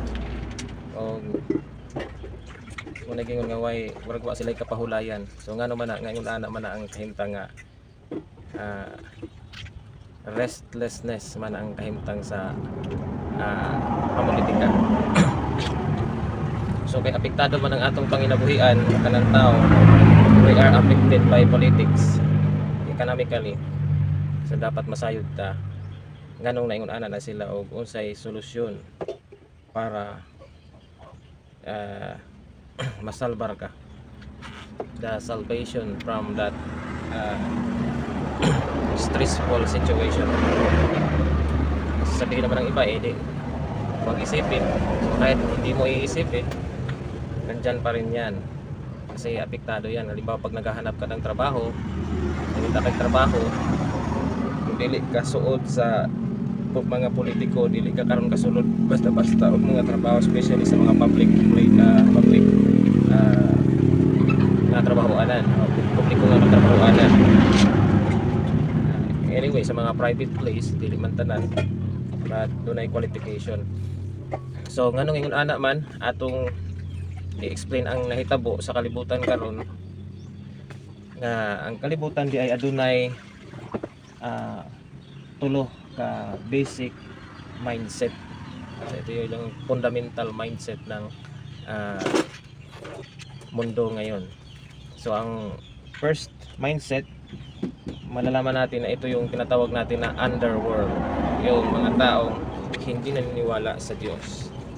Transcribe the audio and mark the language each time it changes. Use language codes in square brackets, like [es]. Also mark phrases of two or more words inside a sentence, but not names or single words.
[ceb] O kung naging nga way murag wa sila kapahulayan. So ngano man na ngayon ana man na ang kahimtang nga restlessness man ang kahimtang sa pamulitika. So kay apektado man ang atong panginabuhian kanang tao, [en] we are affected by politics economically. [ceb] So dapat masayod ta nganong naingon ana na sila og unsay solusyon para masalbar ka, [en] the salvation from that stressful situation. [tl] Sabihin naman ng iba di huwag isipin. So kahit hindi mo iisipin, nandyan pa rin yan kasi apektado yan. Halimbawa pag naghahanap ka ng trabaho, nagpunta kang trabaho, [ceb] kung dili ka suod sa mga politiko, dili ka karon kasulod basta-basta og mga trabaho, especially sa mga public na trabahoanan, publiko nga trabahoanan. Anyway, sa mga private place dili man tanan, but dunay qualification. So nganong ingon ana man atong i-explain ang nahitabo sa kalibutan karon, nga ang kalibutan di ay adunay tulo ka [en] basic mindset. [tl] So, ito yung [en] fundamental mindset [tl] ng mundo ngayon. So ang [en] first mindset, [tl] malalaman natin na ito yung tinatawag natin na underworld, yung mga taong hindi naniniwala sa Diyos.